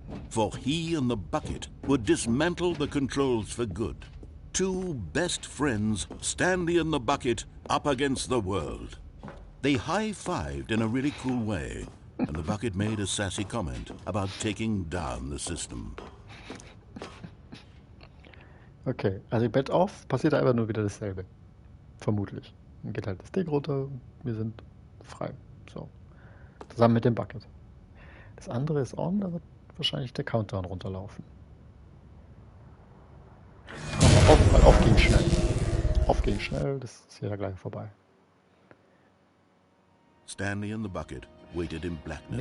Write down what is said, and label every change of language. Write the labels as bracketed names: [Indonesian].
[English] For he and the bucket would dismantle the controls for good. Two best friends, Stanley and the bucket, up against the world. They high-fived in a really cool way, and the bucket made a sassy comment about taking down the system. [German] Okay, also Bett auf, passiert einfach nur wieder dasselbe. Vermutlich. Dann geht halt das Ding runter, wir sind frei. So. Zusammen mit dem Bucket. Das andere ist on, da wird wahrscheinlich der Countdown runterlaufen. Aber auf ging schnell. Auf ging schnell, das ist ja gleich vorbei. [English] Stanley and the bucket waited in blackness.